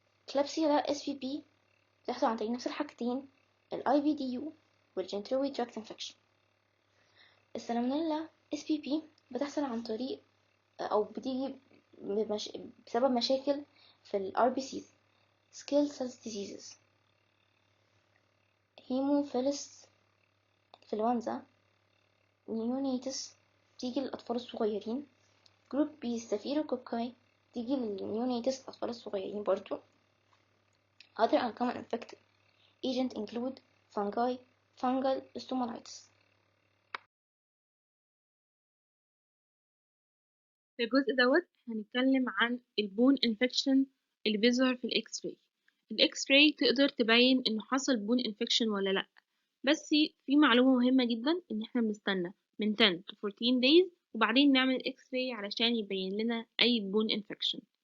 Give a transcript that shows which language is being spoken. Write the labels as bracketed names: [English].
[Arabic] Klebsiella SPP بتحصل عن طريق نفس الحاجتين، ال IVDU وال urinary tract infection. السالمونيلا SPP بتحصل عن طريق أو بتيجي بسبب مشاكل في ال RBCs Scale Cell Diseases. Hemophilus influenza neonates تيجي للأطفال الصغيرين. Group B Staphylococci تيجي للنيونيتس الأطفال الصغيرين برضو. [English] Other uncommon infective agents include fungal osteomyelitis. [Arabic] في الجزء دوت هنتكلم عن البون انفكشن اللي بيظهر في الاكس راي. الاكس راي تقدر تبين انه حصل بون انفكشن ولا لا، بس في معلومة مهمة جدا ان احنا بنستنى من [English] 10 to 14 days [Arabic] وبعدين نعمل اكس راي علشان يبين لنا اي بون انفكشن.